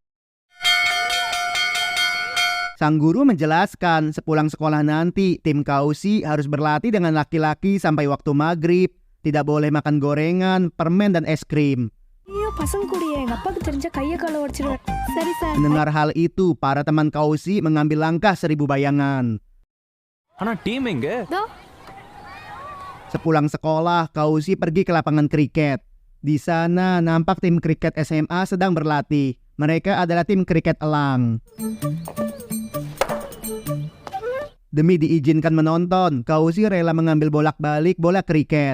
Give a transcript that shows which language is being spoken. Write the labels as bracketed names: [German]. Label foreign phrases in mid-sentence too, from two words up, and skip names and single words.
[Indonesian] Sang guru menjelaskan sepulang sekolah nanti tim Kausi harus berlatih dengan laki-laki sampai waktu maghrib, tidak boleh makan gorengan, permen, dan es krim. Mendengar hal itu, para teman Kausi mengambil langkah 1000 bayangan. [Tamil] ஆனா டீம் எங்க? [Indonesian] Sepulang sekolah, Kausi pergi ke lapangan kriket. Di sana nampak tim kriket SMA sedang berlatih. Mereka adalah tim kriket elang. Demi diizinkan menonton, Kausi rela mengambil bolak-balik bola kriket.